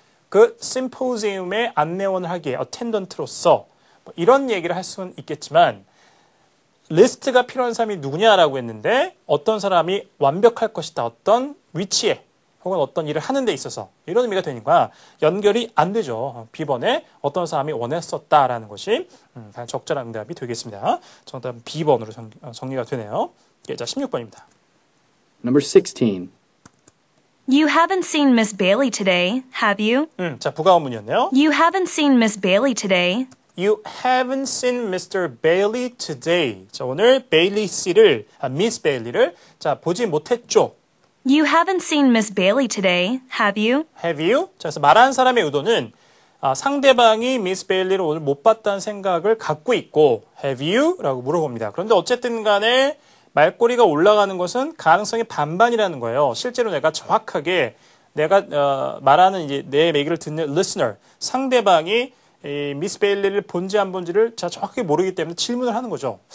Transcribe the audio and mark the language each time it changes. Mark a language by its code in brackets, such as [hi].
[ko] 그 심포지움의 안내원을 하기에 어텐던트로서 뭐 이런 얘기를 할 수는 있겠지만 리스트가 필요한 사람이 누구냐라고 했는데 어떤 사람이 완벽할 것이다. 어떤 위치에 혹은 어떤 일을 하는 데 있어서 이런 의미가 되니까 연결이 안 되죠. B번에 어떤 사람이 원했었다라는 것이 적절한 응답이 되겠습니다. 정답은 B번으로 정리가 되네요. 자, 16번입니다. [en] Number 16. You haven't seen Miss Bailey today, have you? [ko] 자, 부가어문이었네요. [en] You haven't seen Miss Bailey today. You haven't seen Mr. Bailey today. [ko] 자, 오늘 베일리 씨를, Miss Bailey를 자, 보지 못했죠. [en] You haven't seen Miss Bailey today, have you? Have you? [ko] 자, 그래서 말하는 사람의 의도는 상대방이 Miss Bailey를 오늘 못 봤다는 생각을 갖고 있고 [en] Have you? [ko] 라고 물어봅니다. 그런데 어쨌든 간에 말꼬리가 올라가는 것은 가능성이 반반이라는 거예요. 실제로 내가 정확하게 내가 말하는 이제 내 얘기를 듣는 listener, 상대방이 이 미스 베일리를 본지 안 본지를 자 정확하게 모르기 때문에 질문을 하는 거죠.